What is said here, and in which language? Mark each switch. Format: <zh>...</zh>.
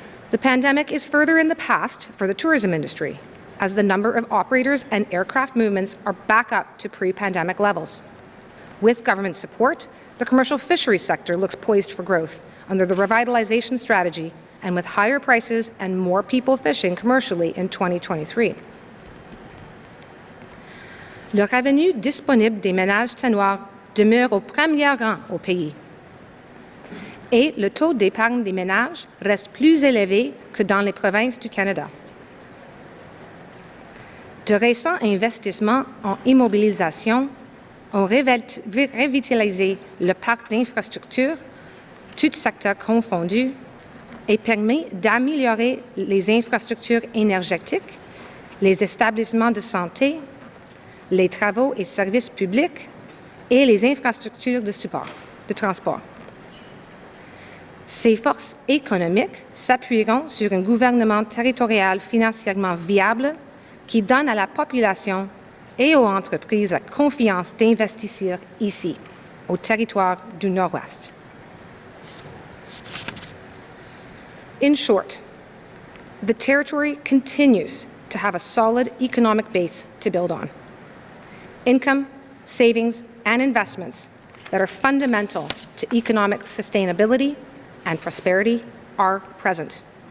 <en>The pandemic is further in the past for the tourism industry, as the number of operators and aircraft movements are back up to pre-pandemic levels. With government support, the commercial fisheries sector looks poised for growth under the revitalization strategy and with higher prices and more people fishing commercially in 2023.</en> <fr>Le revenu disponible des ménages tanoirs demeure au premier rang au pays. Et le taux d'épargne des ménages reste plus élevé que dans les provinces du Canada. De récents investissements en immobilisation ont revitalisé le parc d'infrastructures, tout secteur confondu, et permis d'améliorer les infrastructures énergétiques, les établissements de santé, les travaux et services publics et les infrastructures de transport. Ces forces économiques s'appuieront sur un gouvernement territorial financièrement viable qui donne à la population et aux entreprises la confiance d'investir ici, au territoire du Nord-Ouest.</fr> <en>In short, the territory continues to have a solid economic base to build on. Income, savings, and investments that are fundamental to economic sustainability and prosperity are present.</en>